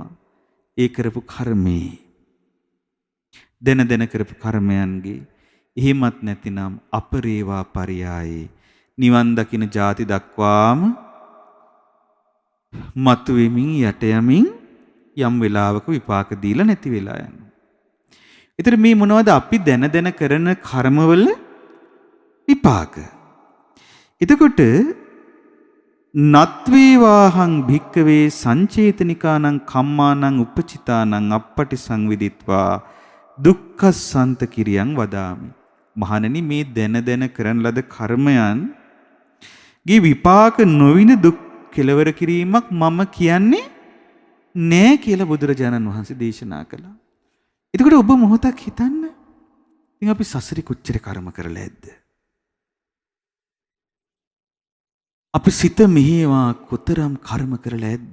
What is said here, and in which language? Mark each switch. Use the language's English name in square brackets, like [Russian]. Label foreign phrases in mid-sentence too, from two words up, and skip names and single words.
[Sinhala] ඒ කරපු කර්මේ දැන කරපු කර්මයන්ගේ එහෙමත් නැතිනම් අපරේවා පරියායේ නිවන් දකින ಜಾති දක්වාම මතු වෙමින් යට යමින් යම් වෙලාවක විපාක දීලා නැති වෙලා යනවා. ඒතර මේ මොනවද අපි දැන කරන කර්මවල විපාක. [Pali] එතකොට නත්වේවාහං භික්කවේ සංචේතනිකානං කම්මානං උපචිතානං අපපටි සංවිදිත්වා දුක්ඛසන්ත කිරියං වදාමි. [Sinhala] මහණෙනි මේ දැන කරන ලද කර්මයන් ගේ විපාක නොවින දුක් කෙලවර කිරීමක් මම කියන්නේ නෑ කියලා බුදුරජාණන් වහන්සේ දේශනා කළා. එතකොට ඔබ මොහොතක් හිතන්න. ඉතින් අපි සසරේ කොච්චර කර්ම කරලා ඇද්ද? අපි සිත මෙහෙවා කොතරම් කර්ම කරලා ඇද්ද?